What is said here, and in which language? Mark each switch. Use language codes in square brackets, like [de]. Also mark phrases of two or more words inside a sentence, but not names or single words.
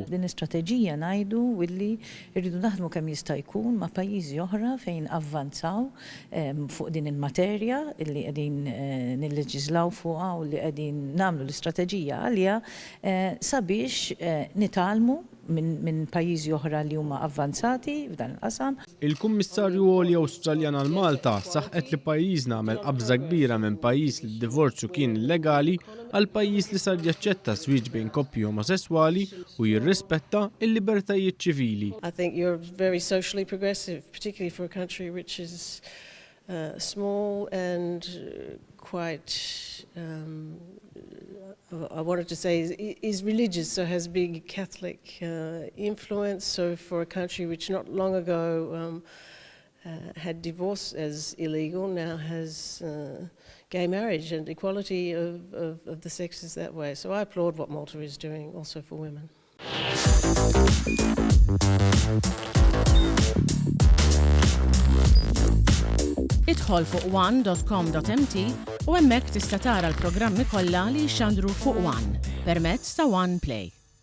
[mt] Din istrateġija ngħidu willi rridu naħdmu kemm jista' jkun ma' pajjiżi oħra fejn avvanzaw fuq din il-materja li qegħdin nilleġislaw fuqha u li qegħdin nagħmlu l-istrateġija għalija sabiex nitalmu minn pajjiżi oħra li huma avvanzati f'dan il-qasam. Il-Kummissarju Għolja Awstraljan għal Malta saħqet li pajjiżna għamel qabża kbira minn pajjiż li d-divorzju kien illegali għal pajjiż li sar jaċċetta żwieġ bejn koppji omosessuali u jirrispetta l-libertajiet ċivili. [en] I think you're very socially progressive, particularly for a country which is small and quite I wanted to say is religious, so has big Catholic influence. So for a country which not long ago had divorce as illegal, now has gay marriage and equality of the sexes that way. So I applaud what Malta is doing also for women. [mt] Idħol fuq one.com.mt u hemmhekk tista' tara l-programmi kollha li jxandru fuq One permezz ta' One Play.